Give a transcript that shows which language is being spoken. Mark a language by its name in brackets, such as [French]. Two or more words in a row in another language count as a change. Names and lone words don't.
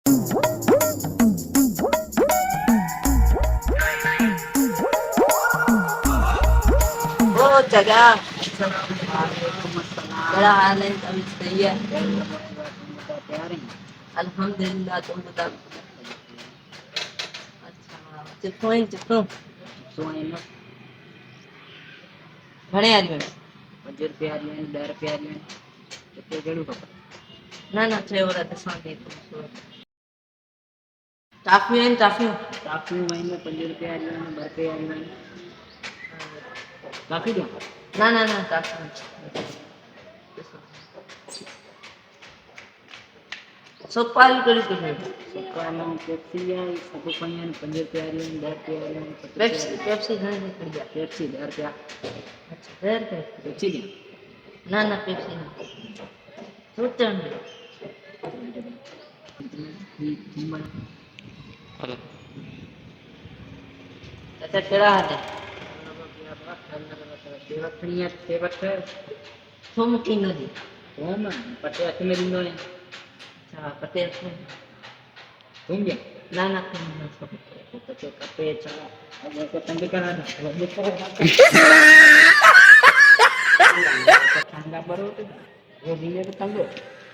[Hindi] ओ जगह [Arabic] وعليكم السلام. [Hindi] बड़ा हाल है, अभी सही है। तैयार हैं? अल्हम्दुलिल्लाह, तुम बताओ। अच्छा, चिपको सोए न [Sindhi] घणे आदमी? 5 रुपया आहिनि, 10 रुपया आहिनि, किथे कहिड़ो खपे? ना ना चयो रहा ॾिसां थी। टाफियूं आहिनि, टाफियूं? टाफियूं आहिनि, 5 रुपया वारियूं आहिनि, 2 रुपया वारियूं आहिनि। काफ़ी ॾियां? ना ना ना टाफियूं सुपारी कहिड़ी कहिड़ी? सुकाना पेप्सी आहे, सभु पयूं आहिनि, 5 रुपया वारियूं आहिनि, 10 रुपया वारियूं आहिनि, 25 पेप्सी रुपया पेप्सी घणे जी खड़ी आहे? पेप्सी 10 रुपया। अच्छा, 10 रुपए? पेप्सी ॾियां? ना ना पेप्सी ना, फ्रूट चवंदी। हेलो। अच्छा, कहिड़ा हाल है? सेव खणी आहे, सेव थूम किलो जी? थूम पटे हथ में ॾींदो आहियां। अच्छा, पटे हथ में? थूम ॾियां? ना ना थूम न खपे। तोखे खपे छा? अॻे त तंग करण ठंडा बरो वो भी तंग